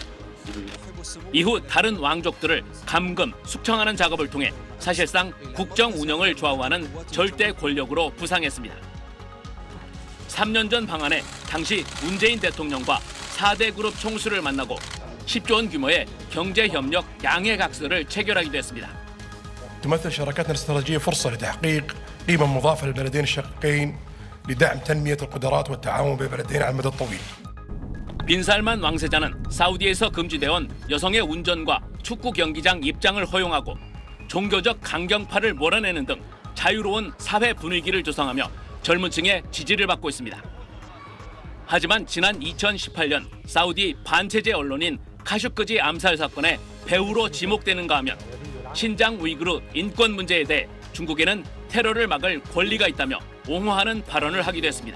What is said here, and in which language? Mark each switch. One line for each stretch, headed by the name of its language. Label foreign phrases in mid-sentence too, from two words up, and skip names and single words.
Korean: 이후 다른 왕족들을 감금, 숙청하는 작업을 통해 사실상 국정 운영을 좌우하는 절대 권력으로 부상했습니다. 3년 전 방한해 당시 문재인 대통령과 4대 그룹 총수를 만나고 10조 원 규모의 경제협력 양해각서를 체결하기도 했습니다.
Arabic: تمثل شراكتنا الاستراتيجية فرصة لتحقيق قيمة مضافة للبلدين الشقيقين لدعم تنمية القدرات والتعاون بين البلدين على المدى الطويل.
Korean: 빈살만 왕세자는 사우디에서 금지되어 여성의 운전과 축구 경기장 입장을 허용하고 종교적 강경파를 몰아내는 등 자유로운 사회 분위기를 조성하며 젊은 층의 지지를 받고 있습니다. 하지만 지난 2018년 사우디 반체제 언론인 카슈크지 암살 사건의 배후로 지목되는가 하면 신장 우이그르 인권 문제에 대해 중국에는 테러를 막을 권리가 있다며 옹호하는 발언을 하기도 했습니다.